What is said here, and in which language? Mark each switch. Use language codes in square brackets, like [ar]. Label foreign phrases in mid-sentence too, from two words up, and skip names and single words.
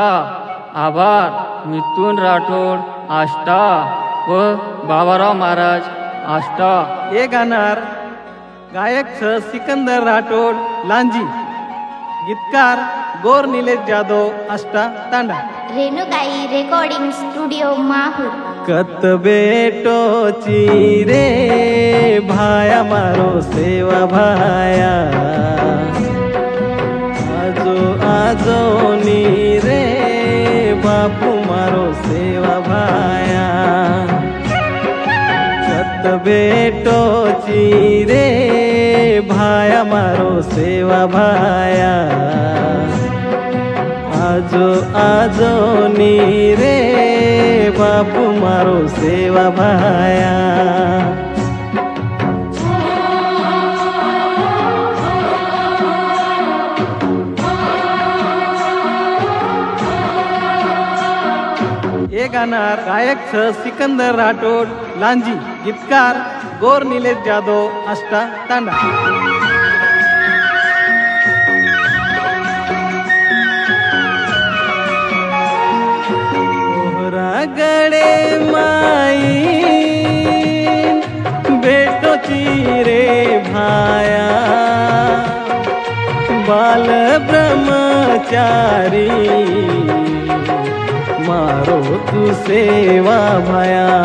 [mr] आभार मिथुन राठोड आष्टा व बाबाराव महाराज आष्टा। हे गाणार गायक सर सिकंदर राठोड लांजी, गीतकार गोर निलेश जाधव आष्टा तांडा। रेणुकाई रेकॉर्डिंग स्टुडिओ माहूर। [lmn] कत बेटो चीरे भाया मारो सेवा भाया, आजो आजो नी रे बापू मारो सेवा भाया। कत बेटो चीरे भाया मारो सेवा भाया, आजो आजो नी रे बापू मारो सेवा भाया। [mr] हे गाणार गायक सर सिकंदर राठोड लांजी, गीतकार गोर निलेश जाधव आष्टा तांडा। [lmn] गड़े माई बेटो चीरे भाया, बाल ब्रह्मचारी मारो तू सेवा भाया।